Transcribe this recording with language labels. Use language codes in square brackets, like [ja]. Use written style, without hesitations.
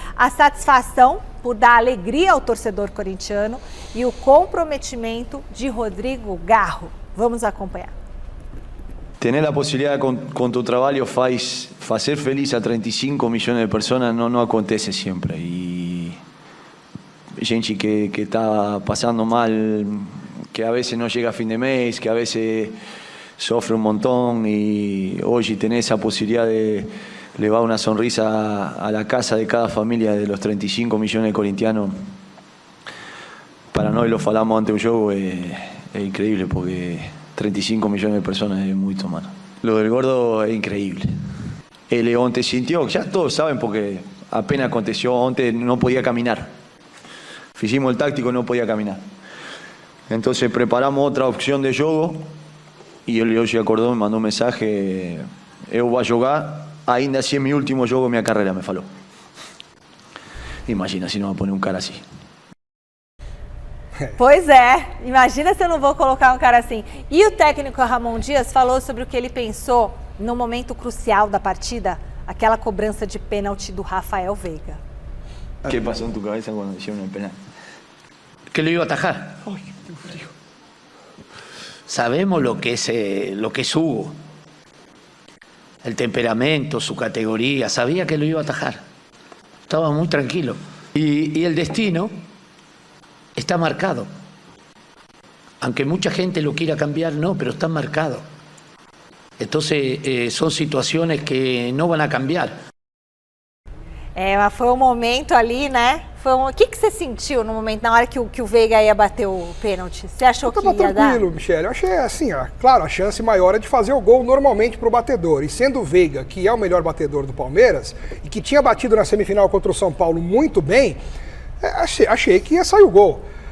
[pt] A satisfação por dar alegria ao torcedor corintiano e o comprometimento de Rodrigo Garro. Vamos acompanhar. Tener a possibilidade com tu trabalho fazer feliz a 35 milhões de pessoas não acontece sempre. E gente que está passando mal, [es] que a veces no llega a fin de mes, que a veces sofre un montón y hoy tenés esa posibilidad de llevar una sonrisa a la casa de cada familia de los 35 millones de corintianos. Para nosotros lo falamos ante un juego, es increíble porque 35 millones de personas es mucho, mano. Lo del gordo es increíble. El León te sintió, ya todos saben porque apenas aconteció, antes no podía caminar. Hicimos el táctico y no podía caminar. Entonces preparamos otra opción de juego y [pt] ele hoje acordou, me mandou um mensagem: eu vou jogar, ainda assim é meu último jogo, minha carreira, me falou. Imagina se não vai pôr um cara assim. Pois é, imagina se eu não vou colocar um cara assim. E o técnico Ramon Dias falou sobre o que ele pensou no momento crucial da partida, aquela cobrança de pênalti do Rafael Veiga. O que passou em tua cabeça quando [es] hicieron el penal? Que lo iba a atajar. Ay, qué frío. Sabemos lo que es Hugo, el temperamento, su categoría. Sabía que lo iba a atajar. Estaba muy tranquilo. Y el destino está marcado. Aunque mucha gente lo quiera cambiar, no, pero está marcado. Entonces son situaciones que no van a cambiar. [pt] Mas foi um momento ali, né? O que você sentiu no momento, na hora que o Veiga ia bater o pênalti? Você achou que ia dar? Eu tava tranquilo, Michele. Eu achei assim, claro, a chance maior é de fazer o gol normalmente pro batedor. E sendo o Veiga, que é o melhor batedor do Palmeiras, e que tinha batido na semifinal contra o São Paulo muito bem, achei que ia sair o gol.